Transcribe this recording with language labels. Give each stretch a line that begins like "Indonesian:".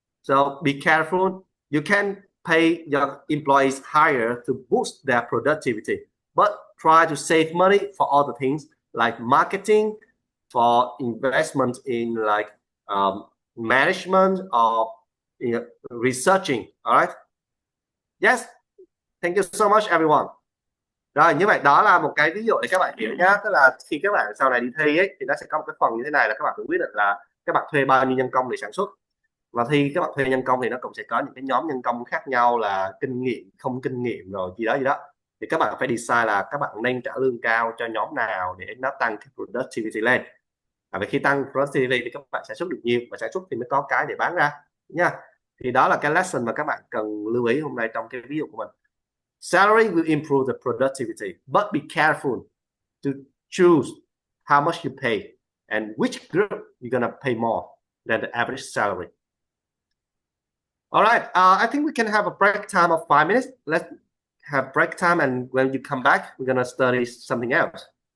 English: So be careful. You can pay your employees higher to boost their productivity, but try to save money for other things like marketing, for investment in like management or researching. All right. Yes. Thank you so much, everyone.
Vietnamese: Rồi, như vậy đó là một cái ví dụ để các bạn hiểu nhá. Tức là khi các bạn sau này đi thi ấy, thì nó sẽ có một cái phần như thế này là các bạn phải quyết định là các bạn thuê bao nhiêu nhân công để sản xuất. Và khi các bạn thuê nhân công thì nó cũng sẽ có những cái nhóm nhân công khác nhau là kinh nghiệm, không kinh nghiệm rồi gì đó. Thì các bạn phải decide là các bạn nên trả lương cao cho nhóm nào để nó tăng cái productivity lên. Vì khi tăng productivity thì các bạn sản xuất được nhiều, và sản xuất thì mới có cái để bán ra nha. Thì đó là cái lesson mà các bạn cần lưu ý hôm nay trong cái ví dụ của mình.
English: Salary will improve the productivity, but be careful to choose how much you pay and which group you're gonna pay more than the average salary. All right, I think we can have a break time of 5 minutes. Let's have break time, and when you come back, we're gonna study something else.